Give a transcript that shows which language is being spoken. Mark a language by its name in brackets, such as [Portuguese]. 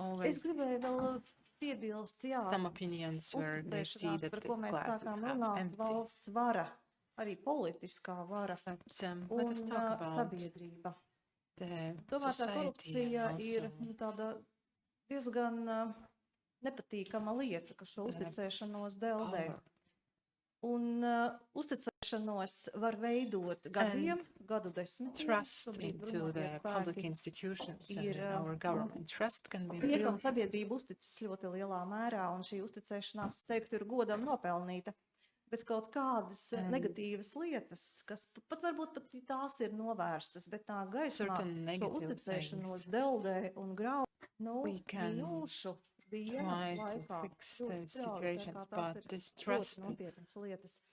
[Latvian] Es gribēju vēl piebilst, jā, uzticēšanās, par ko mēs sākām runāt, valsts vara, arī politiskā vara un sabiedrība. Tomēr tā korupcija ir tāda diezgan nepatīkama lieta, ka šo uzticēšanos deldē. Un uzticēšanos var veidot gadiem, gadu desmitiem. [English] Trust into the public institutions and our government. Trust can be [Latvian] Liekam, [English] built. [Latvian] sabiedrība uzticas ļoti lielā mērā, un šī uzticēšanās, es teiktu, ir godam nopelnīta. Bet kaut kādas negatīvas lietas, kas pat varbūt pat tās ir novērstas, bet tā gaismā šo uzticēšanos deldē un grauj, minūšu dienu laikā ļoti strauji, tā kā tās ir ļoti nopietnas lietas.